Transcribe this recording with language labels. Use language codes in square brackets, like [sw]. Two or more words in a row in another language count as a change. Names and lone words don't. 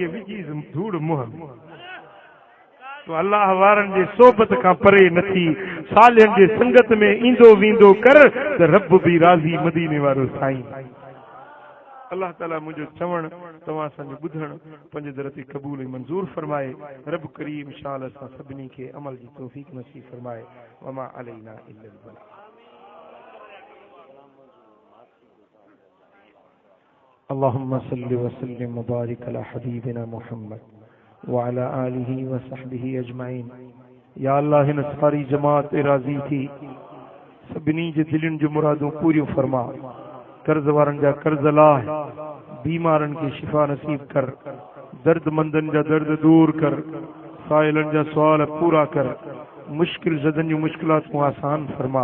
[sd] विझी धूड़ मुंहं तो अल्लाह वारनि जे सोबत खां परे नथी सालियनि जे संगत में ईंदो वींदो कर त रब बि राज़ी मदीने वारो साईं अल्लाह ताला मुझे चवण तव्हां असांजो ॿुधण पंहिंजे दर ते क़बूल ऐं मंज़ूर फरमाए रब करीम शाल असां सभिनी खे अमल जी तौफ़ीक़ नसीब फरमाए [ar] وما علينا إلا البلاغ اللهم صل وسلم وبارك على حبيبنا محمد وعلى آله وصحبه أجمعين [sd] या अल्लाह हिन सारी जमात राज़ी थी सभिनी जे दिलनि जूं मुरादूं पूरियूं फरमा कर्ज वारनि जा कर्ज लाह बीमारनि खे शिफ़ा नसीब कर दर्दमंदनि जा दर्द दूर कर साइलनि जा सुवाल पूरा कर मुश्किल ज़दनि जूं मुश्किलातूं आसान फरमा